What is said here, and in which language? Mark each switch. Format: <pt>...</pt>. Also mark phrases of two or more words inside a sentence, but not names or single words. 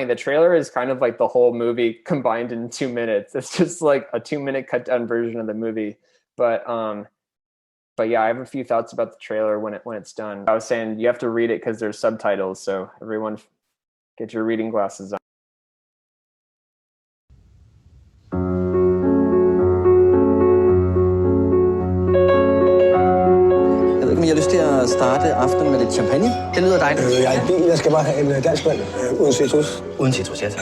<en>The trailer is kind of like the whole movie combined in 2 minutes. It's just like a 2-minute cut down version of the movie. But yeah, I have a few thoughts about the trailer when it's done. I was saying you have to read it because there's subtitles. So everyone get your reading glasses on.</en> <da>Jeg har lyst til at starte aftenen med lidt champagne. Det lyder dejligt. Jeg er i bil. Jeg skal bare have en dansk vand uden citrus. Uden citrus, ja tak.</da>